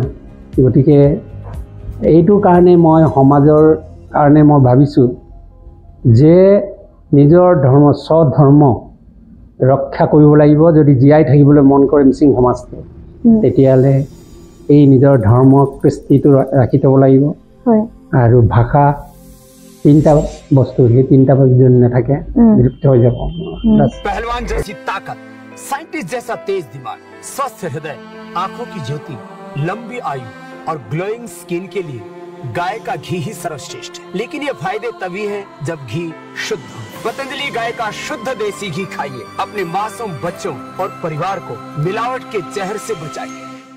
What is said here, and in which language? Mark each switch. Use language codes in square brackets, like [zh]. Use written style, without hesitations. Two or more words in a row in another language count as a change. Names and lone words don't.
[as] গতিকে এইটো কাৰণে মই সমাজৰ কাৰণে মই ভাবিছোঁ যে নিজৰ ধৰ্ম স্বধৰ্ম ৰক্ষা কৰিব লাগিব। যদি জীয়াই থাকিবলৈ মন কৰে মিচিং সমাজটো, তেতিয়াহ'লে এই নিজৰ ধৰ্ম কৃষ্টিটো ৰাখি থ'ব লাগিব। আৰু ভাষা তিনিটা বস্তু, সেই তিনিটা বস্তু যদি নাথাকে বিলুপ্ত হৈ যাব। [hi] पहलवान जैसी ताकत, साइंटिस्ट जैसा तेज दिमाग, स्वस्थ हृदय, आंखों की ज्योति, लंबी आयु और [en] glowing skin [hi] के लिए गाय का घी ही सर्वश्रेष्ठ। लेकिन ये फायदे तभी हैं जब घी शुद्ध हो। पतंजलि गाय का शुद्ध देसी घी खाइए, अपने मासूम बच्चों और परिवार को मिलावट के जहर से बचाइए।